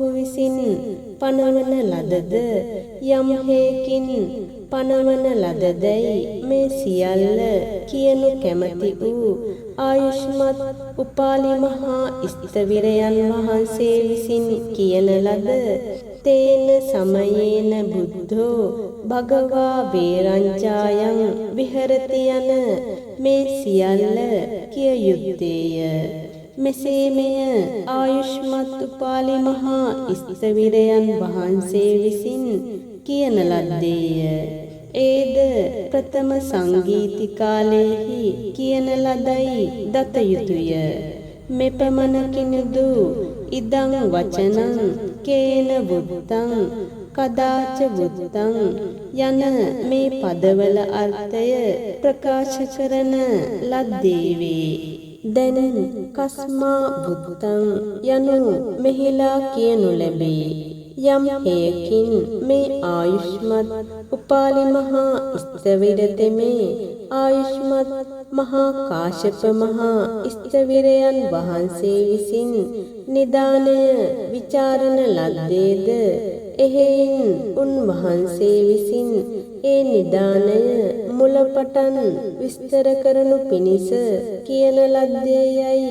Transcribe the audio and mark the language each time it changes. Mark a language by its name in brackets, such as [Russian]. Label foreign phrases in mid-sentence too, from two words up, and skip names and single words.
[Sinhala] විසින් පනවන ලදද යම් හේකින් පනවන ලදදැයි මේ සියල්ල කියනු කැමති වූ ආයුෂ්මත් උපාලි මහා ස්ථවිරයන් වහන්සේ විසින් කියන ලද [Pali] තේන සමයේන බුද්ධෝ භගවා වේරංචායන් විහෙරති [Sinhala] යන මේ සියල්ල කිය යුත්තේය. මෙසේ මෙය ආයුෂ්මත් උපාලි මහා ස්ථවිරයන් වහන්සේ විසින් කියන ලද්දේය. ඒද ප්‍රථම සංගීතිකාලේහි කියන ලදයි දත යුතුය. මෙපමණකිනුදු [Pali] ඉදං වචනං කේන වුත්තං කදාච වුත්තං [Sinhala] යන මේ පදවල අර්ථය ප්‍රකාශ කරන ලද්දේ වේ. දැන් [Pali] කස්මා වුත්තං [Sinhala] යනු මෙහිලා කියනු ලැබේ. යම් හේකින් මේ ආයුෂ්මත් උපාලි මහා ස්ථවිර තෙමේ ආයුෂ්මත් මහා කාශ්‍යප මහා ස්ථවිරයන් වහන්සේ විසින් නිදානය විචාරණ ලද්දේද එහෙයින් උන්වහන්සේ විසින් ඒ නිදානය මුලපටන් විස්තර කරනු පිණිස කියන ලද්දේයයි.